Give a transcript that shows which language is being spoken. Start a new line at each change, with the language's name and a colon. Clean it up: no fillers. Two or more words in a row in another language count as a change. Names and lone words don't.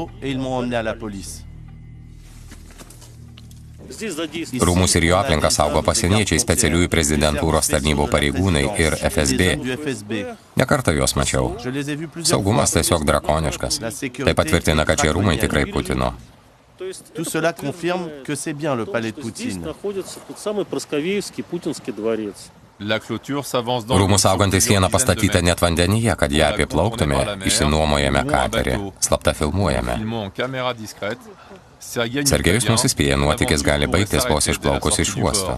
Lithuanian: Rūmus ir jo aplinką saugo pasieniečiai, specialiųjų prezidentūros tarnybų pareigūnai ir FSB. Nekartą juos mačiau. Saugumas tiesiog drakoniškas. Tai patvirtina, kad šie rūmai tikrai Putino.
French: Tout cela confirme que c'est bien le palais de Poutine.
Lithuanian: Rūmų saugantis siena pastatyta net vandenyje, kad ją apiplauktume, išsinuomojame katerį, slapta filmuojame. Sergejus mus įspėja, nuotykis gali baigtis vos išplaukus iš uosto.